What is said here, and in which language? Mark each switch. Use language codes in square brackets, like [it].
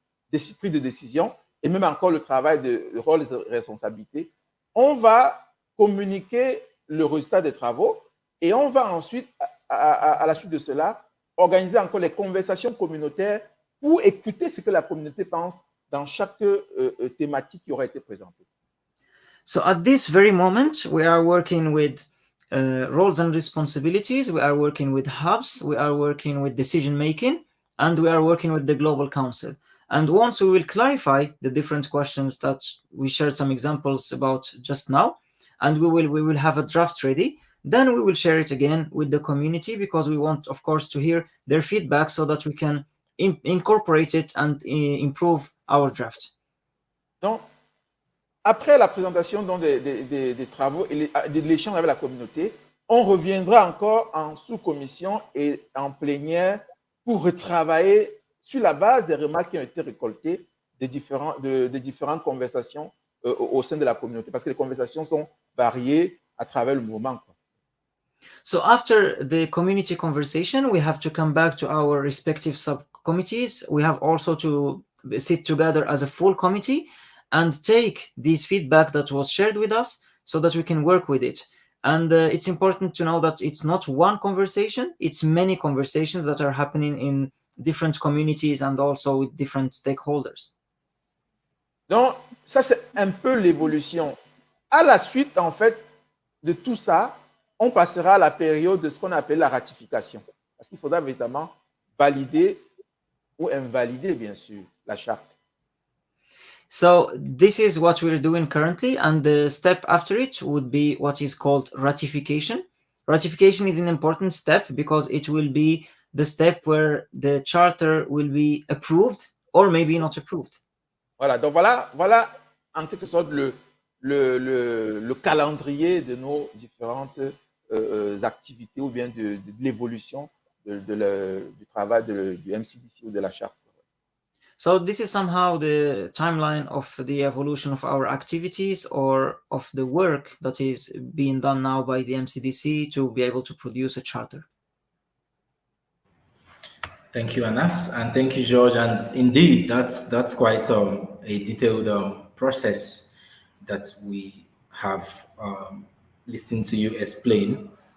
[fr] d'esprit de décision, et même encore le travail de rôles et responsabilités, on va communiquer le résultat des travaux et on va ensuite, à la suite de cela, organiser encore les conversations communautaires pour écouter ce que la communauté pense dans chaque thématique qui aura été présentée. [en] So at this very moment, we are working with roles and responsibilities, we are working with hubs, we are working with decision making, and we are working with the Global Council. And once we will clarify the different questions that we shared some examples about just now, and we will have a draft ready, then we will share it again with the community, because we want, of course, to hear their feedback so that we can incorporate it and improve our draft. [fr] Donc, après la présentation donc, des travaux et de l'échange avec la communauté, on reviendra encore en sous-commission et en plénière pour retravailler sur la base des remarques qui ont été récoltées des différentes conversations au sein de la communauté, parce que les conversations sont variées à travers le mouvement. [en] So after the community conversation, we have to come back to our respective subcommittees. We have also to sit together as a full committee and take this feedback that was shared with us so that we can work with it. And it's important to know that it's not one conversation, it's many conversations that are happening in different communities and also with different stakeholders. [fr] Donc, ça, c'est un peu l'évolution. À la suite, en fait, de tout ça, on passera à la période de ce qu'on appelle la ratification. Parce qu'il faudra évidemment valider ou invalider, bien sûr, la charte. [en] So this is what we're doing currently, and the step after it would be what is called ratification. Ratification is an important step because it will be the step where the charter will be approved or maybe not approved. [fr] Voilà, donc voilà en quelque sorte le calendrier de nos différentes activités ou bien de l'évolution du travail du MCDC ou de la charte. [en] So this is somehow the timeline of the evolution of our activities or of the work that is being done now by the MCDC to be able to produce a charter. Thank you, Anass, and thank you, George. And indeed, that's quite a detailed process that we have listened to you explain.